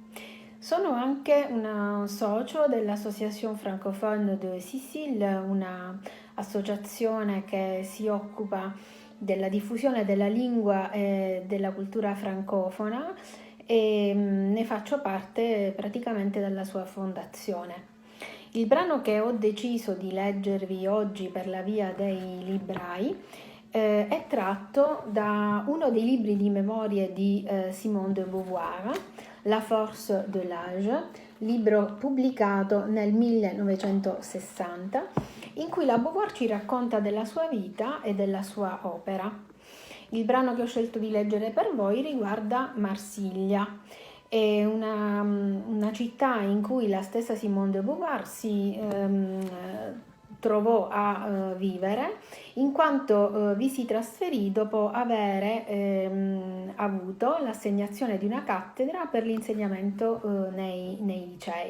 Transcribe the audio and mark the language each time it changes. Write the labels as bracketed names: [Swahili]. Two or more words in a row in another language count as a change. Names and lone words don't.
[Italian] Sono anche una socio dell'Association Francophone de Sicile, una associazione che si occupa della diffusione della lingua e della cultura francofona e ne faccio parte praticamente dalla sua fondazione. Il brano che ho deciso di leggervi oggi per la via dei librai è tratto da uno dei libri di memorie di Simone de Beauvoir, La force de l'âge, libro pubblicato nel 1960, in cui la Beauvoir ci racconta della sua vita e della sua opera. Il brano che ho scelto di leggere per voi riguarda Marsiglia. È una città in cui la stessa Simone de Beauvoir si trovò a vivere, in quanto vi si trasferì dopo avere avuto l'assegnazione di una cattedra per l'insegnamento nei licei.